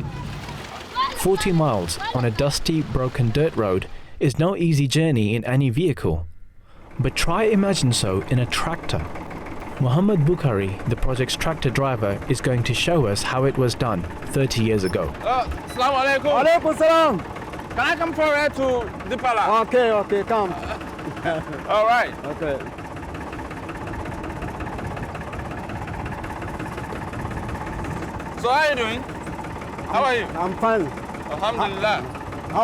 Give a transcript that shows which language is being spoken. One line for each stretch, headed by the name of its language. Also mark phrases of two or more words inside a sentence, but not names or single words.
English: 40 miles on a dusty, broken dirt road is no easy journey in any vehicle. But try imagine so in a tractor. Muhammad Bukhari, the project's tractor driver, is going to show us how it was done 30 years ago.
Arabic: Assalamu alaikum. Alaikum salam.
English: Can I come forward to Dipala? Okay, come. All right. Okay. So how are you doing? How are you? I'm fine. Alhamdulillah. How